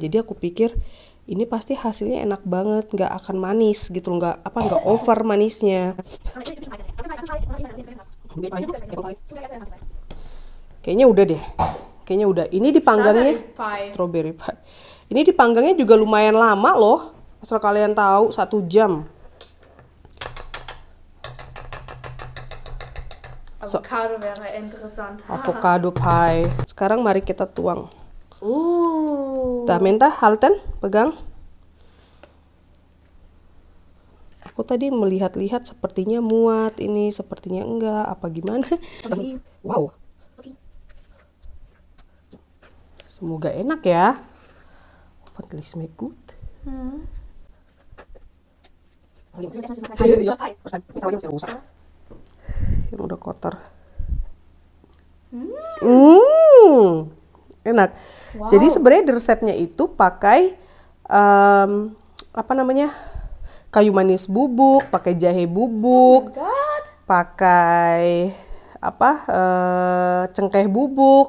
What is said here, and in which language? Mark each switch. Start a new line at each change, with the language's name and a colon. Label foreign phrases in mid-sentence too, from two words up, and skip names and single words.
Indonesian: Jadi aku pikir ini pasti hasilnya enak banget, nggak akan manis gitu, nggak over manisnya. Kayaknya udah deh. Kayaknya udah. Ini dipanggangnya
English: strawberry pie.
Indonesian: Ini dipanggangnya juga lumayan lama loh. Asal kalian tahu 1 jam.
German: Avocado wäre interessant.
English: Avocado pie.
Indonesian: Sekarang mari kita tuang. Dah, minta halten, pegang. Aku tadi melihat-lihat sepertinya muat, ini sepertinya enggak, apa gimana? Wow. Semoga enak ya.
German: Hoffentlich schmeckt gut.
Indonesian: Yang udah kotor. Enak. Wow. Jadi sebenarnya di resepnya itu pakai kayu manis bubuk, pakai jahe bubuk, pakai cengkeh bubuk.